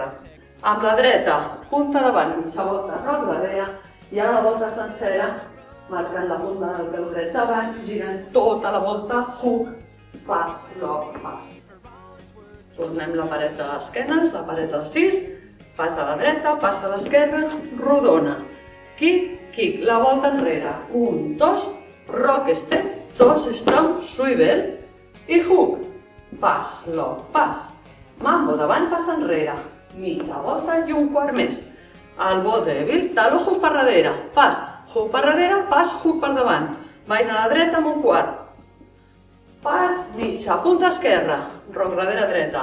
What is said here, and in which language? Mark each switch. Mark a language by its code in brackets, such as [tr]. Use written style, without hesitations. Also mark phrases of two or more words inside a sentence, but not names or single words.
[ca] Amb la dreta, punta davant, mitja volta, roc darrere, i ara la volta sencera, marcant la punta del peu dret davant, girant tota la volta, hook, pas, lock, pas. Tornem la paret de l'esquenes, la paret del 6, pas a la dreta, pas a l'esquerra, rodona, kick, la volta enrere, 1, 2, [en] rock, step, 2, stomp, swivel i hook, pas, lock, [ca] pas. Mambo davant, pas enrere, mitja volta i un quart més. El vodevil, taló, hook per darrere, pas, hook per darrere, pas, hook per davant. Ball a la dreta amb un quart. Pas, mitja, punta esquerra, roc darrere dreta.